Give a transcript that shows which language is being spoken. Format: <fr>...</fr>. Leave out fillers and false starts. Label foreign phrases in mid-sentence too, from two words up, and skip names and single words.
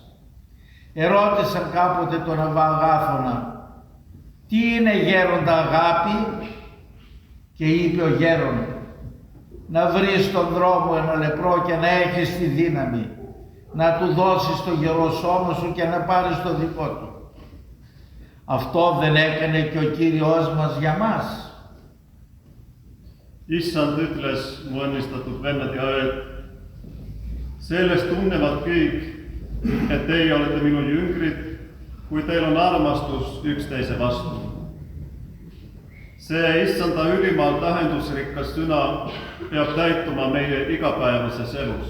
<el>Ερώτησαν κάποτε τον Αββά Αγάθωνα, τι είναι γέροντα αγάπη, και είπε ο γέρον, να βρεις στον δρόμο ένα λεπρό και να έχεις τη δύναμη να του δώσεις το γερό σώμα σου και να πάρεις το δικό του. Αυτό δεν έκανε και ο Κύριος μας για μας?</el> <et>Issand ütles mu õnnistatud vennad ja ööd, sellest tunnevad kõik, et teie olete minu jüngrid, kui teil on armastus üksteise vastu. See Issanda ülimalt tähendusrikas sõna peab täituma meie igapäevases elus.</et>